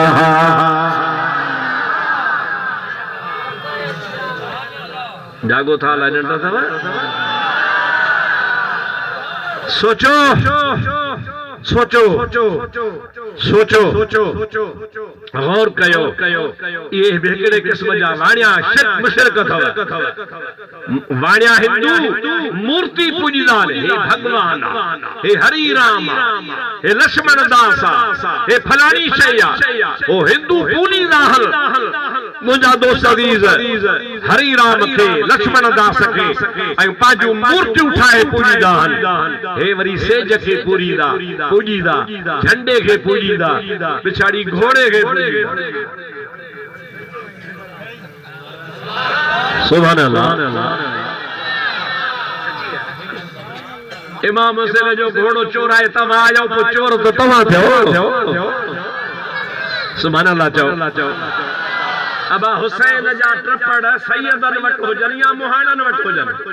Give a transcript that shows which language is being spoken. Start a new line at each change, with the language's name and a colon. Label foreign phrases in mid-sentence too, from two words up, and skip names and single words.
Sindhi: जागो था लाजन था सोचो सोचो सोचो गौर कयो ये बेकड़े किस्म जा वाणिया शिरक मुशरिक अथव वाणिया हिंदू मूर्ति पूजीदा हे भगवान हे हरि राम हे लक्ष्मण दास हे फलानी शय ओ हिंदू पूजीदा हल मुंहिंजा दोस्त अज़ीज हरि राम के लक्ष्मण दास के ऐं पांजू मूर्तियूं ठाहे पूजीदा हे वरी सेज के पूजीदा झंडे के पूजीदा पिछाड़ी घोड़े के पूजीदा
Arabic: سبحان الله
Sindhi: इमाम हुसैन जो घोड़ो चोराए तव्हां आयो पोइ चोर तो तव्हां थियो
Arabic: سبحان الله
Sindhi: चओ अबा हुसैन जा ट्रपड़ सैयदन वट हुजन या मुहाणन वट हुजन